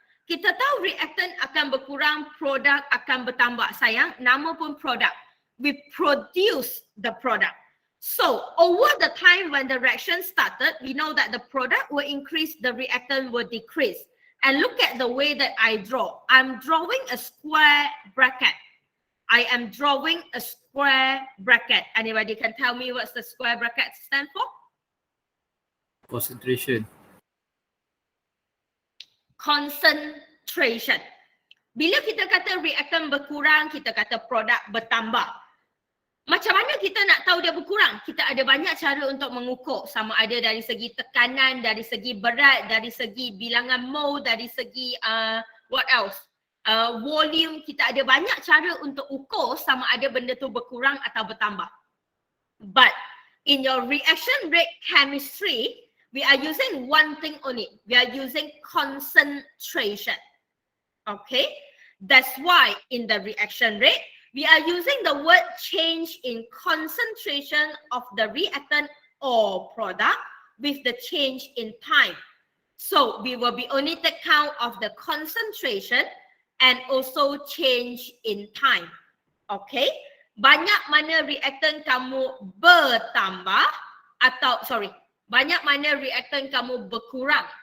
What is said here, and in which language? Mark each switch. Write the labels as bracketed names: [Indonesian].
[Malay] Kita tahu reactant akan berkurang, produk akan bertambah. Sayang, nama pun product. [English] We produce the product. So, over the time when the reaction started, we know that the product will increase, the reactant will decrease. And look at the way that I draw. I'm drawing a square bracket. I am drawing a square bracket. Anybody can tell me what's the square bracket stand for? Concentration. [Malay] Concentration. Bila kita kata reactant berkurang, kita kata produk bertambah. Macam mana kita nak tahu dia berkurang? Kita ada banyak cara untuk mengukur. Sama ada dari segi tekanan, dari segi berat, dari segi bilangan mole, dari segi [English] what else? [Malay] Volume. Kita ada banyak cara untuk ukur sama ada benda tu berkurang atau bertambah. [English] But in your reaction rate chemistry, we are using one thing only. We are using concentration. Okay? That's why in the reaction rate, We are using the word change in concentration of the reactant or product with the change in time. So we will be only take count of the concentration and also change in time. Okay? [Malay] Banyak mana reactant kamu bertambah atau banyak mana reactant kamu berkurang.